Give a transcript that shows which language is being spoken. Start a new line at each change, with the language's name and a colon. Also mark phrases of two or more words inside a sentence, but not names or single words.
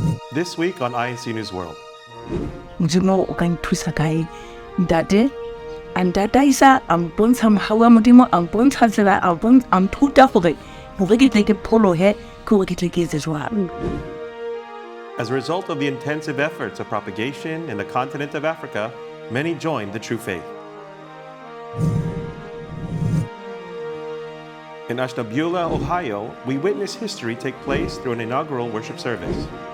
English: This week on INC News World.
Southern Sotho: Modimo o ka nthusa kae ntate a ntataisa a mpontsha mogau wa modimo a mpontsha tsela a nthuta gore ke tle ke pholohe ke gore ke tle ke etse jwang.
English: As a result of the intensive efforts of propagation in the continent of Africa, many joined the true faith. In Ashtabula, Ohio, we witness history take place through an inaugural worship service.